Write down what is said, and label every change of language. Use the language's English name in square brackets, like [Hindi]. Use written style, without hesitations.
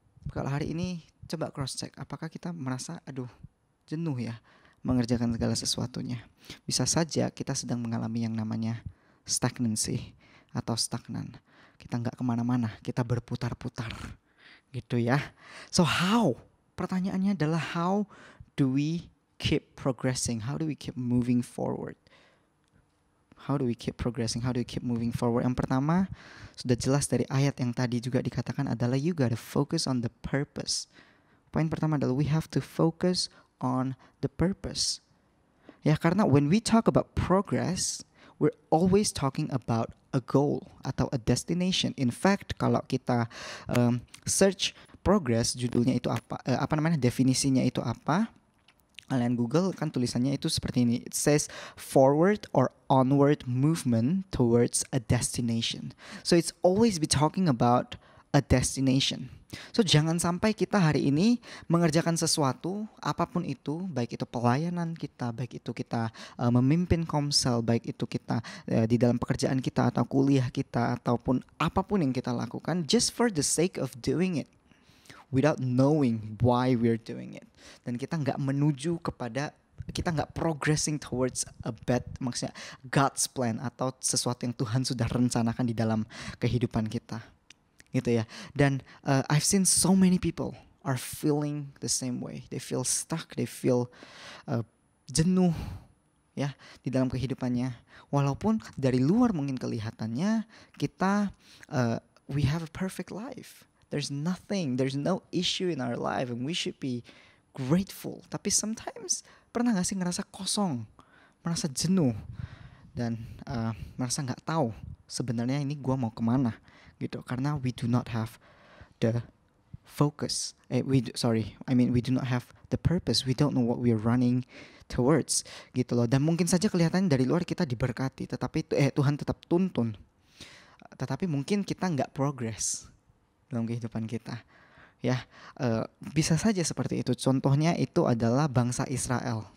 [Indonesian] Kalau hari ini coba cross check, apakah kita merasa aduh jenuh ya mengerjakan segala sesuatunya. Bisa saja kita sedang mengalami yang namanya stagnancy atau stagnan. Kita nggak kemana-mana, kita berputar-putar gitu ya. [English] So how? [Indonesian] Pertanyaannya adalah [English] how do we keep progressing? How do we keep moving forward? How do we keep progressing? How do we keep moving forward? [Indonesian] Yang pertama, sudah jelas dari ayat yang tadi juga dikatakan adalah [English] you gotta focus on the purpose. [Indonesian] Poin pertama adalah [English] we have to focus on the purpose. [Indonesian] Ya, karena [English] when we talk about progress, we're always talking about a goal atau a destination. In fact, [Indonesian] kalau kita search progress, judulnya itu apa? Definisinya itu apa? Kalian Google kan tulisannya itu seperti ini. [English] It says forward or onward movement towards a destination. So it's always be talking about a destination. [Indonesian] So jangan sampai kita hari ini mengerjakan sesuatu apapun itu, baik itu pelayanan kita, baik itu kita memimpin komsel, baik itu kita di dalam pekerjaan kita atau kuliah kita ataupun apapun yang kita lakukan, [English] just for the sake of doing it, [Indonesian] without knowing why we're doing it. Dan kita nggak menuju kepada, kita nggak [English] progressing towards [Indonesian] maksudnya God's plan atau sesuatu yang Tuhan sudah rencanakan di dalam kehidupan kita, gitu ya. [English] Dan I've seen so many people are feeling the same way. They feel stuck, they feel [Indonesian] jenuh ya di dalam kehidupannya. Walaupun dari luar mungkin kelihatannya kita [English] we have a perfect life. There's no issue in our life and we should be grateful. [Indonesian] Tapi [English] sometimes [Indonesian] pernah gak sih ngerasa kosong, merasa jenuh, dan merasa gak tahu sebenarnya ini gua mau kemana gitu. Karena [English] we do not have the focus. We do not have the purpose. We don't know what we are running towards [Indonesian] gitu loh. Dan mungkin saja kelihatan dari luar kita diberkati, tetapi Tuhan tetap tuntun. Tetapi mungkin kita gak progress dalam kehidupan kita ya. Bisa saja seperti itu. Contohnya itu adalah bangsa Israel.